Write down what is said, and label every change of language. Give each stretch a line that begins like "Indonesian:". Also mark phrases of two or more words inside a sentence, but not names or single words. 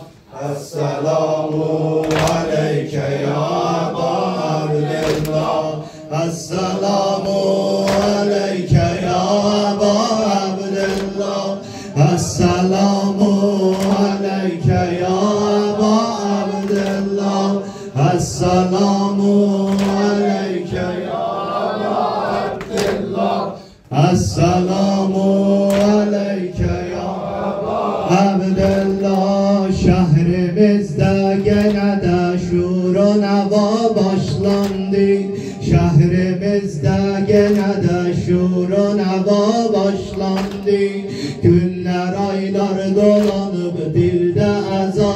Arabic: السلام عليك يا أبا عبد الله السلام عليك يا أبا عبد الله السلام عليك يا أبا عبد الله السلام عليك يا أبا عبد الله السلام عليك يا أبا عبد الله
Azerbaijani: Şehrimizde gene de şur و neva başlandı Şehrimizde gene de şur و neva başlandı Günler aylar dolanıp dilde eza